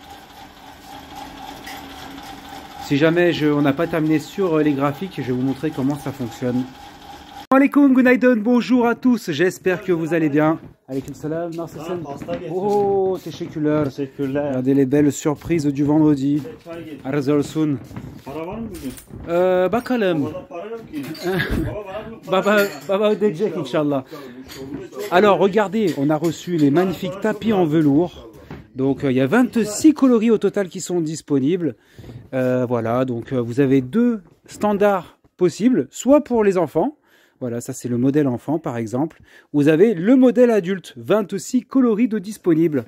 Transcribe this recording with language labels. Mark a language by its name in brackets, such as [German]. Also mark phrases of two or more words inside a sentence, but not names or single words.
[French] Si jamais on n'a pas terminé sur les graphiques, je vais vous montrer comment ça fonctionne. Alaikum, Gunaydon, bonjour à tous, j'espère que vous allez bien. [Arabic] عليكم سلام, oh, teşekkürler. [French] Regardez les belles surprises du vendredi. [Turkish] Arzolsun. Bakalım. Baba ödeyecek Inch'Allah. [French] Alors, regardez, on a reçu les magnifiques tapis en velours. Donc il y a 26 coloris au total qui sont disponibles. Voilà, donc vous avez 2 standards possibles, soit pour les enfants. Voilà, ça c'est le modèle enfant par exemple. Vous avez le modèle adulte, 26 coloris de disponibles.